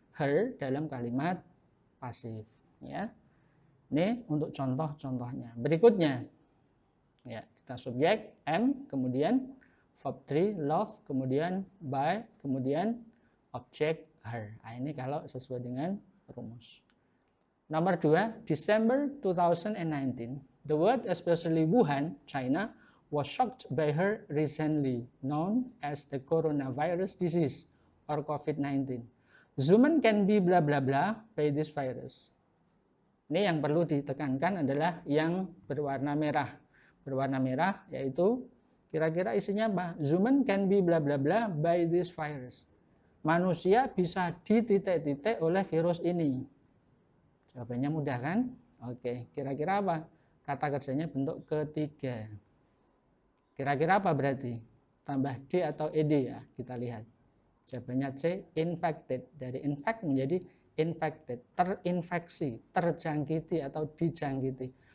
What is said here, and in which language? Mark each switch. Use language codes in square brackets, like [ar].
[id] her dalam kalimat pasif. Ya, ini untuk contoh-contohnya. Berikutnya, ya, kita subjek am, kemudian verb 3 love, kemudian by, kemudian objek her. Nah, ini kalau sesuai dengan rumus. Nomor 2, December 2019. [en] The world, especially Wuhan, China, was shocked by her recently known as the coronavirus disease or COVID-19. Human can be bla bla bla by this virus. [id] Ini yang perlu ditekankan adalah yang berwarna merah. Berwarna merah yaitu kira-kira isinya apa? [en] Human can be bla bla bla by this virus. [id] Manusia bisa dititik-titik oleh virus ini. Jawabannya mudah kan? Oke, kira-kira apa? Kata kerjanya bentuk ketiga. Kira-kira apa berarti? Tambah D atau ED ya, kita lihat. Jawabannya C, infected. Dari infect menjadi infected, terinfeksi, terjangkiti atau dijangkiti.